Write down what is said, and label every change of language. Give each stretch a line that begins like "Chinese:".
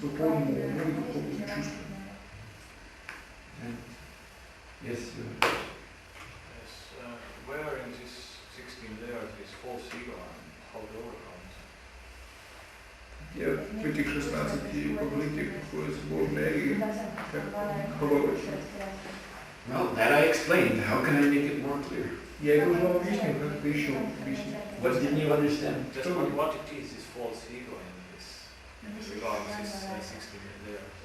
Russian: духовному уму и духовным чувствам.
English: And yes, Yes, where in this 16 layers is false ego and how to overcome it?
Russian: Я в этих 16 покрытиях находится ложное эго, как побороть.
English: well, that I explained. How can I make it more clear?
Russian: Я это уже вам объяснил, как это еще объяснить.
English: What didn't you understand? Just what it is false ego in this regard this 16 layers.